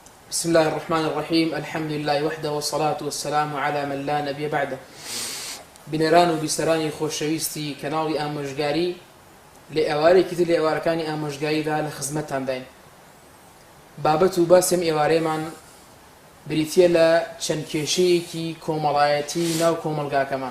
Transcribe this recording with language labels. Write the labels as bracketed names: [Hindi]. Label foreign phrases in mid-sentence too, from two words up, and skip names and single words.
[Arabic] بسم الله الرحمن الرحيم الحمد لله وحده والصلاة والسلام على من لا نبي بعده. [Central Kurdish] بنێران و بیسەرانی خۆشەویستی کەناڵی ئامۆژگاری لێ ئێوارێکی تر لێ ئێوارەکانی ئامۆژگاریدا لە خزمەتتان داین. بابەت و باسێم ئێوارەیەمان بریتیە لە چەند کێشەیەکی کۆمەڵایەتی ناو کۆمەلگاکەمان.